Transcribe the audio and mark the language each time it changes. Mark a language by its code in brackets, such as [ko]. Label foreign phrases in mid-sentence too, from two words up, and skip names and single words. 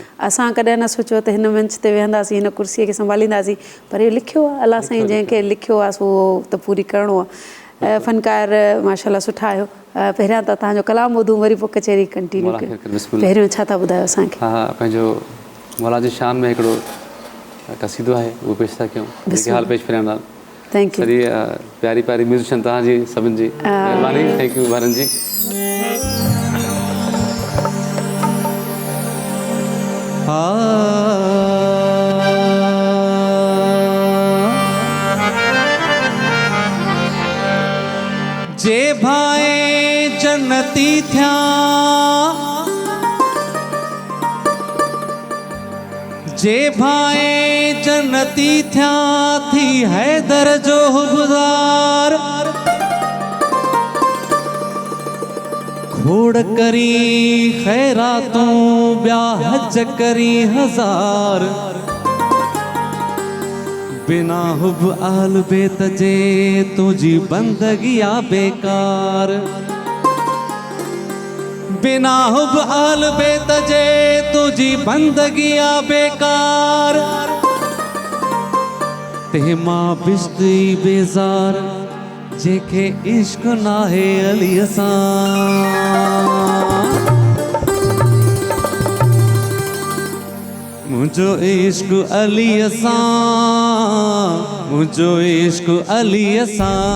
[sd] असां कॾहिं न सोचियो त हिन मंच ते वेहंदासीं, हिन कुर्सीअ खे संभालींदासीं, पर इहो लिखियो आहे अलाह साईं जंहिंखे लिखियो आहे सो त पूरी करिणो आहे। फ़नकार माशाल्लाह सुठा आहियो। पहिरियां त तव्हांजो कलाम ॿुधूं, वरी पोइ कचहरी कंटिन्यू कयूं। पहिरियों छा था ॿुधायो असांखे? हा, पंहिंजो मौला जी शान में हिकिड़ो क़सीदो आहे, उहो पेश था कयूं। हाल पेश फिरियां [en] Thank you. [sd] सॼी प्यारी प्यारी म्यूज़िशियन तव्हांजी सभिनि जी महिरबानी। [en] thank you भारन जी। [sd] जे भाए जन्नती थिया, जे भाए जन्नती थिया, थी हैदर जो गुज़ार। खोड़ करी खैरातों, ब्या हज करी हजार। बिना हुब आल बेत जे तुझी बंदगी आ बेकार। बिना हुब आल बेत जे तुझी बंदगी आ बेकार। ते मां बिश्ती बेजार, जेके इश्क नाहे अली सां। मुझो इश्क अली सां, मुझो इश्क अली सां।